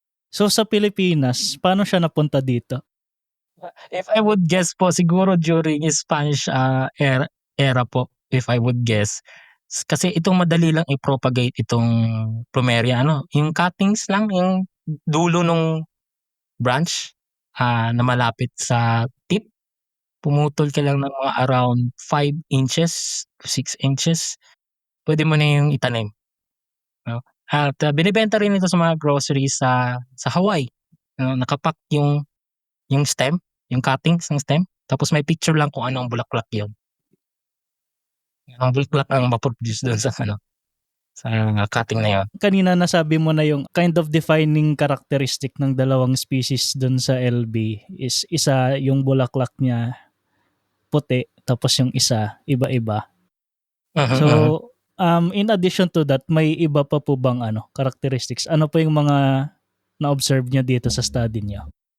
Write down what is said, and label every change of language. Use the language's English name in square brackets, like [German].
[Filipino] So sa Pilipinas, paano siya napunta dito? [English] If I would guess po, siguro during Spanish, era po, if I would guess. [Filipino] Kasi itong madali lang i-propagate itong plumeria yung cuttings lang, yung dulo nung branch, na malapit sa tip, pumutol ka lang ng mga around 5 inches to 6 inches. pwede mo na yung itanim. No? At binibenta rin ito sa mga groceries sa Hawaii. Nakapack yung stem, yung cuttings ng stem, tapos may picture lang kung anong bulaklak yun. Ang bulaklak ang maproduce doon sa cutting na yun. Kanina nasabi mo na yung kind of defining characteristic ng dalawang species dun sa LB is isa yung bulaklak niya puti tapos yung isa iba-iba. Mhm, So, mhm. in addition to that, may iba pa po bang characteristics? Ano po yung mga na-observe niyo dito sa study niyo?